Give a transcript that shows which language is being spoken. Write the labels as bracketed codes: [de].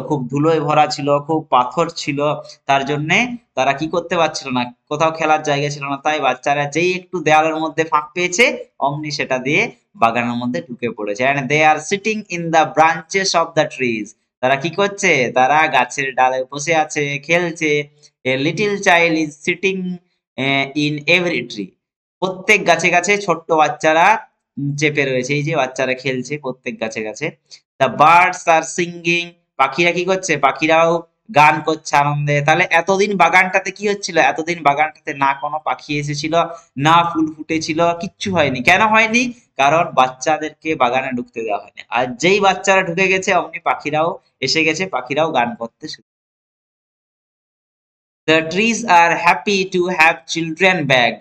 [bn] খুব ধুলোয় ভরা ছিল, খুব পাথর ছিল। তার জন্যে তারা কি করতে পারছিল না, কোথাও খেলার জায়গা ছিল না। তাই বাচ্চারা যেই একটু দেওয়ালের মধ্যে ফাঁক পেয়েছে, অমনি সেটা দিয়ে বাগানের মধ্যে ঢুকে পড়েছে। [en] And they are sitting in the branches of the trees. [bn] তারা কি করছে? তারা গাছের ডালে বসে আছে, খেলছে। [en] A little child is sitting in every tree. [bn] প্রত্যেক গাছে গাছে ছোট্ট বাচ্চারা চেপে রয়েছে। এই যে বাচ্চারা খেলছে প্রত্যেক গাছে গাছে। [en] The birds are singing. [bn] পাখিরা কি করছে? পাখিরাও গান করছে আনন্দে। তাহলে এতদিন বাগানটাতে কি হচ্ছিল? এতদিন বাগানটাতে না কোনো পাখি এসেছিল, না ফুল ফুটেছিল, কিচ্ছু হয়নি। কেন হয়নি? কারণ বাচ্চাদেরকে বাগানে ঢুকতে দেওয়া হয়নি। আর যেই বাচ্চারা ঢুকে গেছে, অমনি পাখিরাও এসে গেছে, পাখিরাও গান করতে শুরু। [en] The trees are happy to have children back.